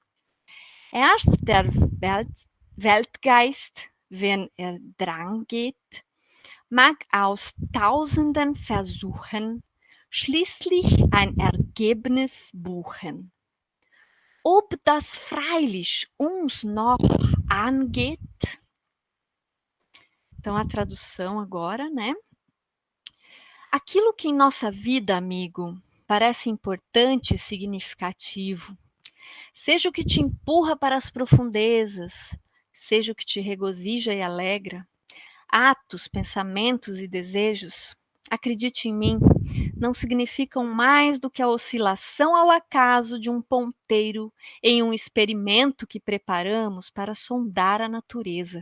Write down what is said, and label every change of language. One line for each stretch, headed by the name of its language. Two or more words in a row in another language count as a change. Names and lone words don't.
German: Erst der Weltgeist, wenn er drangeht, mag aus tausenden Versuchen schließlich ein Ergebnis buchen. Ob das freilich uns noch angeht.
Portuguese: Então, a tradução agora, né? Aquilo que em nossa vida, amigo, parece importante e significativo, seja o que te empurra para as profundezas, seja o que te regozija e alegra, atos, pensamentos e desejos, acredite em mim, não significam mais do que a oscilação ao acaso de um ponteiro em um experimento que preparamos para sondar a natureza.